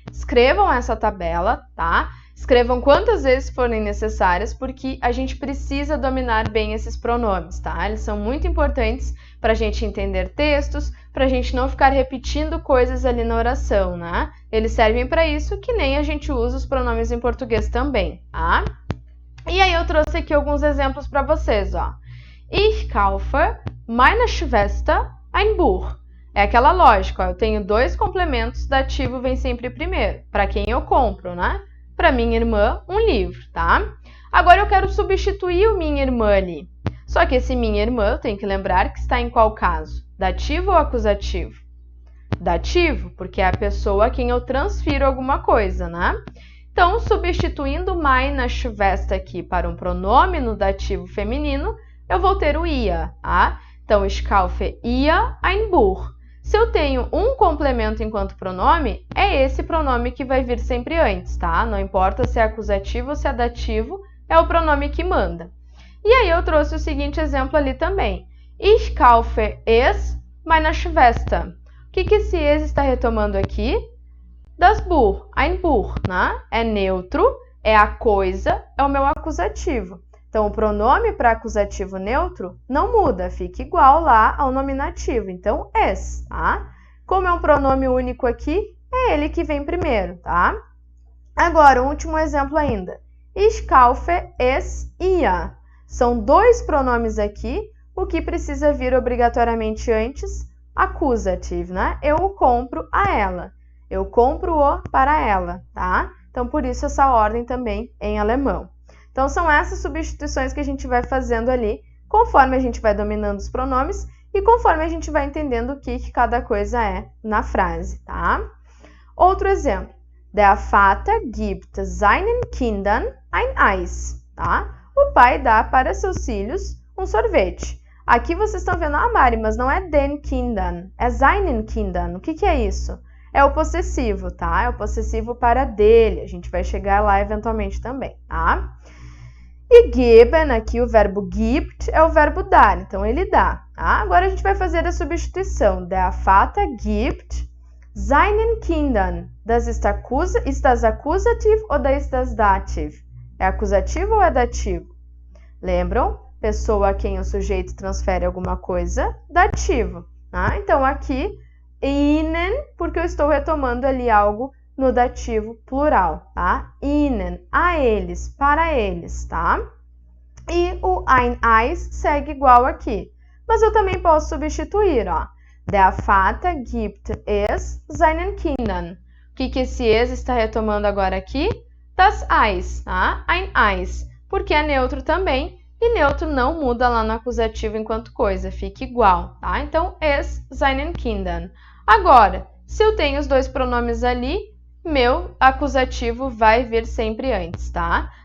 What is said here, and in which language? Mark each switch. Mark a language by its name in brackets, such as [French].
[Portuguese] Escrevam essa tabela, tá? Escrevam quantas vezes forem necessárias, porque a gente precisa dominar bem esses pronomes, tá? Eles são muito importantes para a gente entender textos, para a gente não ficar repetindo coisas ali na oração, né? Eles servem para isso, que nem a gente usa os pronomes em português também, tá? E aí eu trouxe aqui alguns exemplos para vocês, ó. [German] Ich kaufe meiner Schwester ein Buch. [Portuguese] É aquela lógica, ó, eu tenho dois complementos, dativo vem sempre primeiro. Para quem eu compro, né? Para minha irmã, um livro, tá? Agora eu quero substituir o minha irmã ali. Só que esse minha irmã, eu tenho que lembrar que está em qual caso? Dativo ou acusativo? Dativo, porque é a pessoa a quem eu transfiro alguma coisa, né? Então, substituindo [German] meine Schwester [Portuguese] aqui para um pronome no dativo feminino, eu vou ter o ia, tá? Então, [German] ich kaufe ihr ein Buch. [Portuguese] Se eu tenho um complemento enquanto pronome, é esse pronome que vai vir sempre antes, tá? Não importa se é acusativo ou se é dativo, é o pronome que manda. E aí eu trouxe o seguinte exemplo ali também. [German] Ich kaufe es meiner Schwester. [Portuguese] O que esse es está retomando aqui? [German] Das Buch, ein Buch, [Portuguese] né? É neutro, é a coisa, é o meu acusativo. Então, o pronome para acusativo neutro não muda, fica igual lá ao nominativo. Então, es, tá? Como é um pronome único aqui, é ele que vem primeiro, tá? Agora, o último exemplo ainda. [German] Ich kaufe es ihr. [Portuguese] São dois pronomes aqui, o que precisa vir obrigatoriamente antes, accusative, né? Eu o compro a ela. Eu compro-o para ela, tá? Então, por isso essa ordem também em alemão. Então, são essas substituições que a gente vai fazendo ali, conforme a gente vai dominando os pronomes e conforme a gente vai entendendo o que cada coisa é na frase, tá? Outro exemplo. [German] Der Vater gibt seinen Kindern ein Eis, [Portuguese] tá? O pai dá para seus filhos um sorvete. Aqui vocês estão vendo a Mari, mas não é [German] den Kindern, [Portuguese] é [German] seinen Kindern. [Portuguese] O que é isso? É o possessivo, tá? É o possessivo para dele. A gente vai chegar lá eventualmente também, tá? E geben, aqui o verbo gibt, é o verbo dar. Então, ele dá, tá? Agora, a gente vai fazer a substituição. [German] Der Vater gibt seinen Kindern. Das ist das accusativ [Portuguese] ou [German] ist das dativ? [Portuguese] É acusativo ou é dativo? Lembram? Pessoa a quem o sujeito transfere alguma coisa, dativo. Tá? Então, aqui, ihnen, porque eu estou retomando ali algo no dativo plural, tá? Ihnen, a eles, para eles, tá? E o [German] ein Eis [Portuguese] segue igual aqui. Mas eu também posso substituir, ó. [German] Der Vater gibt es seinen Kindern. [Portuguese] O que esse es está retomando agora aqui? [German] Das Eis, [Portuguese] tá? [German] Ein Eis, [Portuguese] porque é neutro também, e neutro não muda lá no acusativo enquanto coisa, fica igual, tá? Então, [German] es seinen Kindern. [Portuguese] Agora, se eu tenho os dois pronomes ali, meu acusativo vai vir sempre antes, tá?